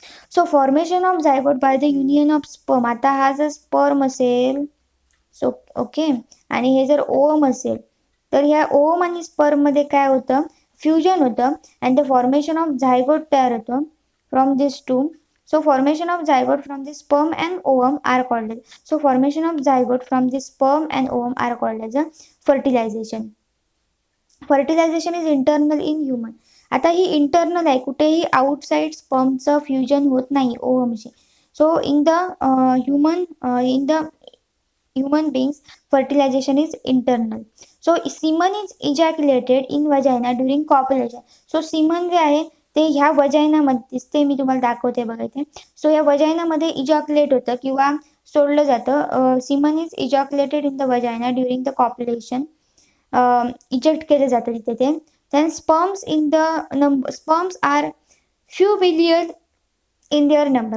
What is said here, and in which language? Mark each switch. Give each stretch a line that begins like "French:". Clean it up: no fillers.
English: So formation of zygote by the union of sperm.
Marathi: आता हा जर स्पर्म असेल, सो ओके, आणि हे जर ओम असेल, तर ह्या ओम आणि स्पर्म मध्ये काय होतं, फ्युजन होतं,
English: and the formation of zygote
Marathi: तयार होतं
English: From this two. So formation of zygote from the sperm and ovum are called as, so formation of zygote from the sperm and ovum are called as a fertilization. Fertilization is internal in human.
Marathi: आता ही internal आहे, कुठेही outside स्पर्मचं fusion होत नाही ओवमशी.
English: So in the human beings fertilization is internal. So semen is ejaculated in vagina during copulation.
Marathi: So semen जे आहे ते ह्या वजायनामध्ये दिसते, मी तुम्हाला दाखवते बघा इथे. सो या वजायनामध्ये इजॅक्युलेट होतं किंवा सोडलं जातं.
English: Semen is ejaculated in the vagina during the copulation.
Marathi: Eject केलं जातं तिथे ते.
English: Then sperms sperms are few million in their number.